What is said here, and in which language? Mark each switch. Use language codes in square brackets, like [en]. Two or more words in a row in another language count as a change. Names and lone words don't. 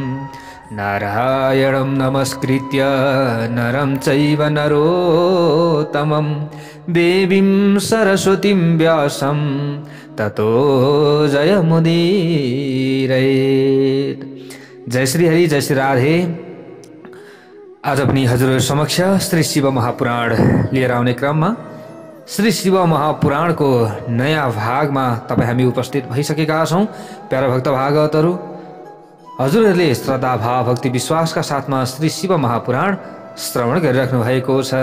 [sa] नारायणं नमस्कृत्य नरं चैव नरोत्तमं देवीं सरस्वतीं व्यासं ततो जयमुदीरयेत्। जय श्री हरि, जय श्री राधे। [ne] आज पनि हजुर समक्ष श्री शिव महापुराण लिएर आउने क्रममा श्री शिव महापुराणको नयाँ भागमा तपाईँ हामी उपस्थित भइसकेका छौँ। प्यारा भक्त भागवतहरू, हजुरहरूले श्रद्धा भाव भक्ति विश्वासका साथमा श्री शिव महापुराण श्रवण गरिराख्नु भएको छ।